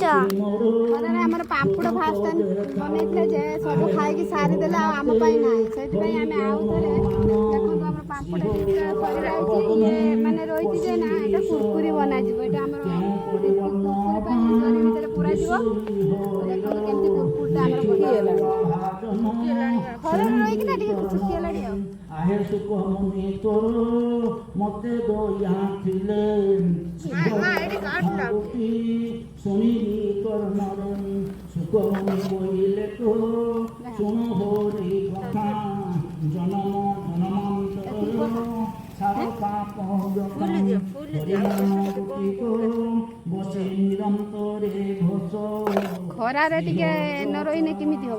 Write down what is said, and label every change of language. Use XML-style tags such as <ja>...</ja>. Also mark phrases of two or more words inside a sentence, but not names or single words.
<or>ଖରାରେ ଆମର ପାମ୍ପଡ଼ ଫାଷ୍ଟ ବନେଇଥିଲେ ଯେ ସବୁ ଖାଇକି ସାରିଦେଲେ ଆଉ ଆମ ପାଇଁ ନାହିଁ, ସେଥିପାଇଁ ଆମେ ଆଉ ଥରେ ଦେଖନ୍ତୁ ଆମର ପାମ୍ପଡ଼ ଟିକେ ସରିଯାଇଛି, ଇଏ ମାନେ ରହିଛି ଯେ ନା ଏଇଟା କୁରକୁରି ବନାଯିବ। ଏଇଟା ଆମର କୁରକୁରି ପାଇଁ ଜରି ଭିତରେ ପୁରାଯିବ। ଦେଖନ୍ତୁ କେମିତି କୁରକୁରିଟା ଆମର ବନିଗଲାଣି। ଖରାରେ ରହିକିନା ଟିକେ ଶୁଖିଗଲାଣି ଆଉ। ଆହେ ସୁଖ ମୁନି ତୋର ମତେ ଦୟା ଥିଲେ ଶୁଣି କର୍ମର ସୁଖ ମୁନି ବୋଲେ ତୋ ଶୁଣୋ ହୋରି କଥା ଜନ୍ମ ଜନ୍ମାନ୍ତର ସାର ପାପ ବସେ ନିରନ୍ତରେ ଘୋଷ। ଖରାରେ ଟିକେ ନ ରହିଲେ କେମିତି ହବ?</or>